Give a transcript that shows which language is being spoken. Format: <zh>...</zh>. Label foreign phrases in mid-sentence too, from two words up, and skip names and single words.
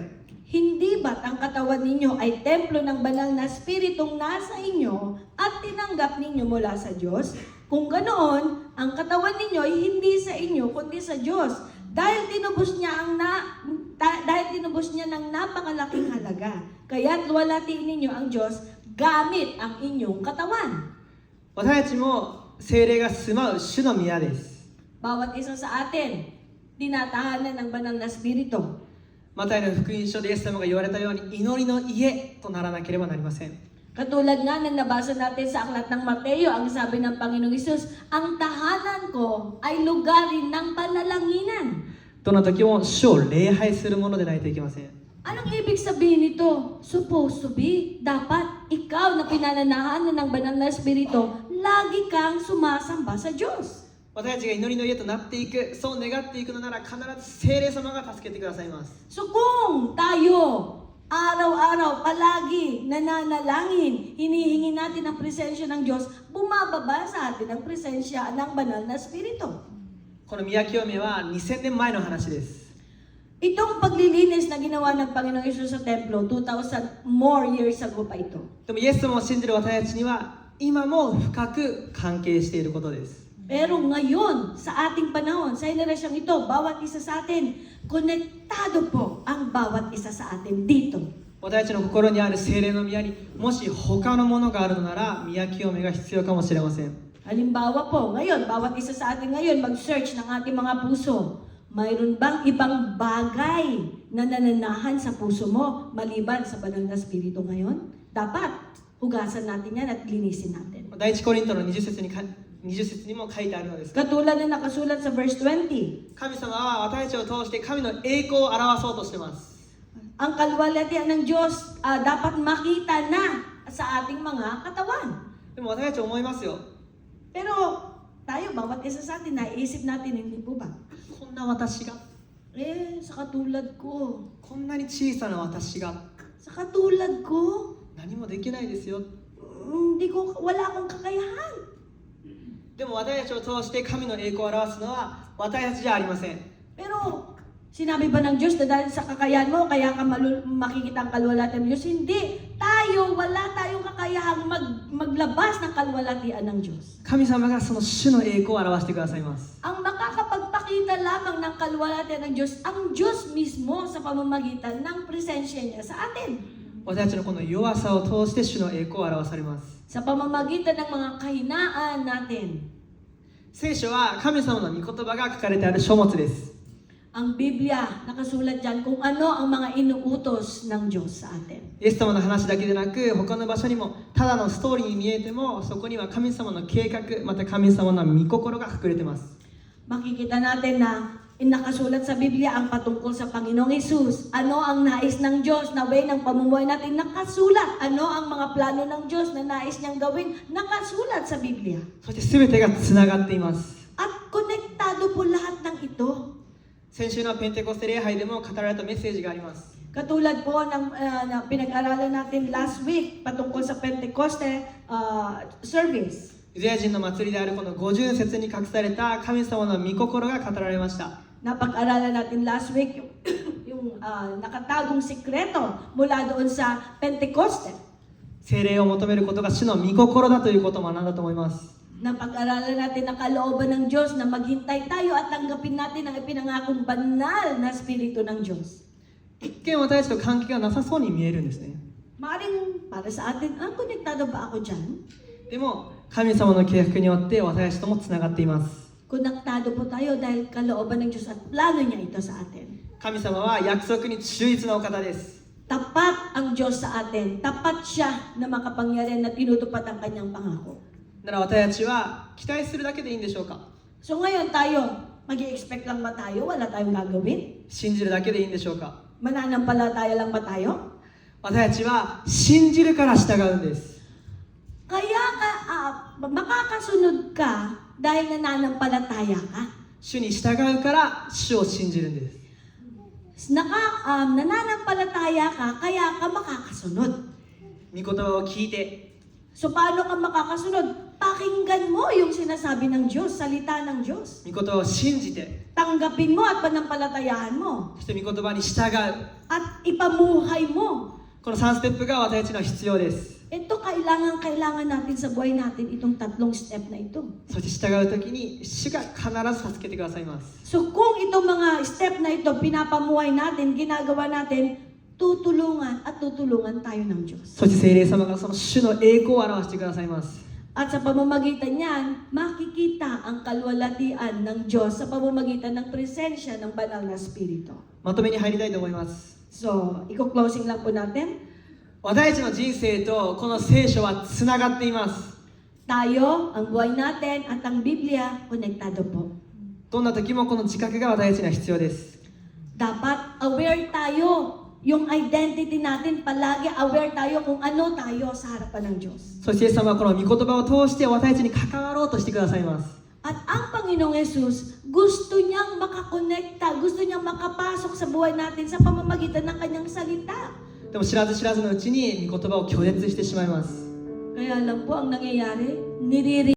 <tl>Hindi ba't ang katawan ninyo ay templo ng banal na espiritong nasa inyo at tinanggap ninyo mula sa Diyos? Kung ganoon, ang katawan ninyo ay hindi sa inyo kundi sa Diyos. Dahil tinubos niya ng napakalaking halaga. Kaya't luwalhatiin ninyo ang Diyos gamit ang inyong katawan.</tl> <ja>私たちも聖霊が住まう主の宮です。</ja> <tl>Bawat isa sa atin, tinatahanan ng banal na espiritu.</tl> <ja>マタイの福音書でイエス様が言われたように祈りの家とならなければなりません。</ja> <tl>Katulad nga ng nabasa natin sa aklat ng Mateo, ang sabi ng Panginoong Isus, ang tahanan ko ay lugarin ng panalanginan.</tl> <ja>どの時も主を礼拝するものでないといけません。</ja> <tl>Anong ibig sabihin nito?</tl> <en>Supposed to be,</en> <tl>dapat ikaw na pinananahanan ng banal na espiritu, lagi kang sumasamba sa Diyos.</tl> <ja>私たちが祈りの家となっていく、そう願っていくのなら必ず聖霊様が助けてくださいます。</ja> <tl>So kung tayo, araw-araw, palagi, nananalangin, hinihingi natin ang presensya ng Diyos, bumababa sa atin ang presensya ng banal na espiritu.</tl> <ja>この宮清めは2000年前の話です。</ja> <tl>Itong paglilinis na ginawa ng Panginoong Isus sa templo, 2,000</tl> <en>more years ago</en> <tl>pa ito.</tl> <ja>でもイエス様を信じる私たちには今も深く関係していることです。</ja> <tl>Pero ngayon, sa ating panahon, sa henerasyong ito, bawat isa sa atin, konektado po ang bawat isa sa atin dito.</tl> <ja>私たちの心にある聖霊の宮にもし他のものがあるのなら宮清めが必要かもしれません。</ja> <tl>Halimbawa po, ngayon, bawat isa sa atin ngayon, mag-search ng ating mga puso. Mayroon bang ibang bagay na nananahan sa puso mo maliban sa banal na spirito ngayon? Dapat hugasan natin yan at linisin natin.</tl> <ja>第一コリントの20節にも書いてあるのです。</ja> <tl>Katulad na nakasulat sa verse 20,</tl> <ja>神様は私たちを通して神の栄光を表そうとしています。</ja> <tl>ang kalwalhatian ng Diyos dapat makita na sa ating mga katawan.</tl> <ja>でも私たち思いますよ。</ja> <tl>Pero tayo, bawat isa sa atin, naiisip natin, hindi po ba?</tl> <ja>こんな私が、</ja> <tl>Sa katulad ko.</tl> <ja>こんなに小さな私が</ja> <tl>Sa katulad ko,</tl> <ja>何もできないですよ。</ja> <tl>wala akong kakayahan.</tl> <ja>でも私たちを通して神の栄光を表すのは私たちじゃありません。</ja> <tl>Pero, sinabi ba ng Diyos na dahil sa kakayahan mo, kaya ka makikita ang kalwalhatian ng Diyos? Hindi. Wala tayong kakayahang maglabas ng kalwalhatian ng Diyos.</tl> <ja>神様がその主の栄光を表してくださいます。</ja> <tl>Ang makakapagpakita lamang ng kalwalhatian ng Diyos, ang Diyos mismo sa pamamagitan ng presensya niya sa atin.</tl> <ja>私たちのこの弱さを通して主の栄光を表されます。</ja> <tl>Sa pamamagitan ng mga kahinaan natin.</tl> <ja>聖書は神様の御言葉が書かれてある書物です。</ja> <tl>Ang Biblia, nakasulat dyan kung ano ang mga inuutos ng Diyos sa atin.</tl> <ja>イエス様の話だけでなく他の場所にもただのストーリーに見えてもそこには神様の計画また神様の御心が隠れています。</ja> <tl>Makikita natin na nakasulat sa Biblia ang patungkol sa Panginoong Hesus. Ano ang nais ng Diyos na way ng pamumuhay natin? Nakasulat. Ano ang mga plano ng Diyos na nais niyang gawin? Nakasulat sa Biblia.</tl> <ja>そして全てがつながっています。</ja> <tl>At konektado po lahat ng ito.</tl> <ja>先週のペンテコステ礼拝でも語られたメッセージがあります。</ja> <tl>Katulad po ng na pinag-aralan natin</tl> <en>last week</en> <tl>patungkol sa Pentecoste service.</tl> <ja>ユダヤ人の祭りであるこの50節に隠された神様の御心が語られました。</ja> <tl>Napag-aralan natin</tl> <en>last week</en> <tl>yung nakatagong sikreto mula doon sa Pentecoste.</tl> <ja>聖霊を求めることが主の御心だということを学んだと思います。</ja> <tl>Napag-aralan natin ang kalooban ng Diyos na maghintay tayo at tanggapin natin ang ipinangakong banal na Espiritu ng Diyos.</tl> <ja>一見私たちと関係がなさそうに見えるんですね。</ja> <tl>Maaaring para sa atin, konektado ba ako dyan?</tl> <ja>でも神様の計画によって私たちともつながっています。</ja> <tl>Konektado po tayo dahil kalooban ng Diyos at plano niya ito sa atin.</tl> <ja>神様は約束に忠実なお方です。</ja> <tl>Tapat ang Diyos sa atin. Tapat siya na makapangyarihan na tinutupad ang kanyang pangako.</tl> <ja>なら私たちは期待するだけでいいんでしょうか。</ja> <tl>So ngayon tayo, mag-i-expect lang ba tayo? Wala tayong gagawin?</tl> <ja>信じるだけでいいんでしょうか。</ja> <tl>Mananampalataya lang ba tayo?</tl> <ja>私たちは信じるから従うんです。</ja> <tl>Kaya makakasunod ka dahil nananampalataya ka.</tl> <ja>主に従うから主を信じるんです。</ja> <tl>Nananampalataya ka, kaya ka makakasunod.</tl> <ja>御言葉を聞いて、</ja> <tl>So paano ka makakasunod? Pakinggan mo yung sinasabi ng Diyos, salita ng Diyos.</tl> <ja>御言葉を信じて、</ja> <tl>Tanggapin mo at panampalatayahan mo.</tl> <ja>そして御言葉に従う。</ja> <tl>At ipamuhay mo.</tl> <ja>この3ステップが私たちの必要です。</ja> <tl>Ito kailangan natin sa buhay natin itong tatlong step na ito.</tl> <ja>そして従うときに主が必ず助けてくださいます。</ja> <tl>So kung itong mga step na ito pinapamuhay natin, ginagawa natin, tutulungan tayo ng Diyos.</tl> <ja>そして聖霊様がその主の栄光を表してくださいます。</ja> <tl>At sa pamamagitan niyan, makikita ang kalwalhatian ng Diyos sa pamamagitan ng presensya ng banal na Espiritu.</tl> <ja>まとめに入りたいと思います。</ja> <tl>So, iko-closing lang po natin.</tl> <ja>私たちの人生とこの聖書はつながっています。</ja> <tl>Tayo, ang buhay natin at ang Biblia, konektado po.</tl> <ja>どんな時もこの自覚が私たちには必要です。</ja> <tl>Dapat aware tayo. Yung identity natin, palagi aware tayo kung ano tayo sa harapan ng Diyos.</tl> <ja>そしてイエス様はこの御言葉を通して私たちに関わろうとしてくださいます。</ja> <tl>At ang Panginoong Yesus, gusto niyang makakonekta, gusto niyang makapasok sa buhay natin sa pamamagitan ng kanyang salita.</tl> <ja>でも知らず知らずのうちに御言葉を拒絶してしまいます。</ja> <tl>Kaya lang po ang nangyayari, niririnig</tl>